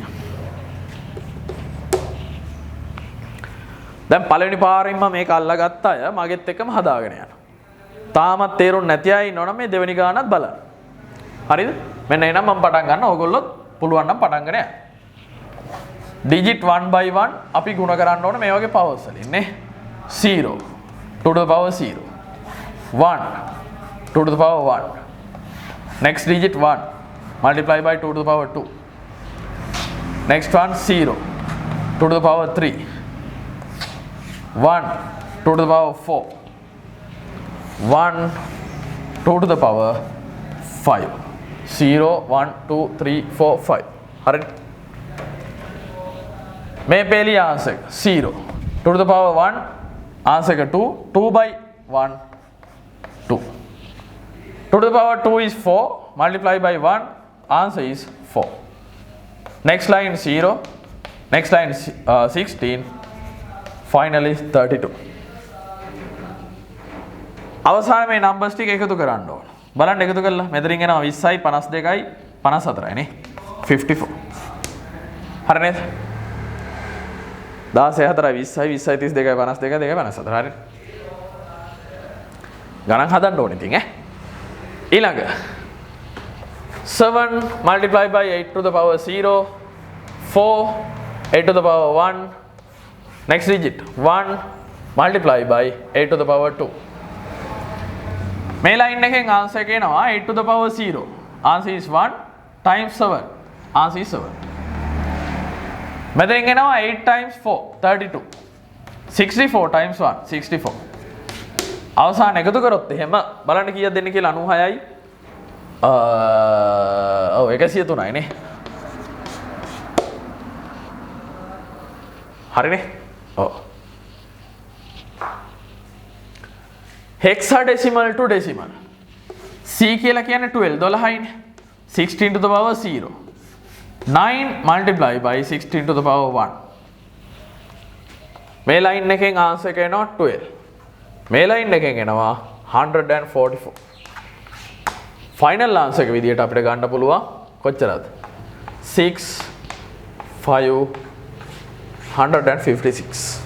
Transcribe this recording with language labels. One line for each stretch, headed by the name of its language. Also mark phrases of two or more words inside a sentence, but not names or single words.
Sinhala: දැන් පළවෙනි පාරින්ම මේක අල්ලගත්ත අය මගෙත් එක්කම හදාගෙන යනවා. තාමත් තේරුම් නැති අය ඉන්නවනම් මේ දෙවෙනි ගානත් බලන්න. හරිද? මෙන්න එහෙනම් මම පටන් ගන්න. ඕගොල්ලොත් පුළුවන් නම් පටන් ගන්න යන්න.
English: digit 1 by 1
Sinhala: අපි ගුණ කරන්න ඕනේ මේ වගේ පවර්ස් වලින් නේ.
English: 0 2 to the power 0 1 2 to the power 1. Next digit 1 multiply by 2 to the power 2. Next one 0 2 to the power 3 1 2 to the power 4 1 2 to the power 5 0 1 2 3 4 5.
Sinhala: හරිද? මේ පෙළි
English: ආන්සර් 0 2 to the power 1 ආන්සර් එක 2 2 by 1 2 2 to the power 2 is 4 multiply by 1 answer is 4. Next line 0 next line 16 finally 32.
Sinhala: අවසානයේ මේ නම්බර්ස් ටික එකතු කරන්න ඕන. බලන්න එකතු කළා. මෙතනින් එනවා 20යි 52යි 54යි නේ. 54. හරි නේද? 16 4යි 20යි 20යි 32යි 52යි 54 හරි. ගණන් හදන්න ඕනේ ඉතින් ඈ.
English: ඊළඟ 7 multiply by 8 to the power 0 4 8 to the power 1 next digit 1 multiply by 8 to the power 2. මේ line එකෙන් answer
Sinhala: එක එනවා
English: 8 to the power 0 answer is 1 times 7 answer is 7.
Sinhala: මෙතෙන් එනවා 8 times 4 32 64 times 1 64. අවසාන එකතු කරොත් එහෙම බලන්න කීයක් දෙන්නේ කියලා 96යි 103යි නේ. හරිනේ? ඔව්.
English: hexadecimal to decimal.
Sinhala: C කියලා කියන්නේ 12 12යිනේ.
English: 16 to the power 0. 9 multiply by 16 to the power 1.
Sinhala: මේ line එකෙන් answer එක එනවා 12. මේ line එකෙන් එනවා 144.
English: final answer
Sinhala: එක විදියට අපිට ගන්න පුළුවන් කොච්චරද? 6 5 156.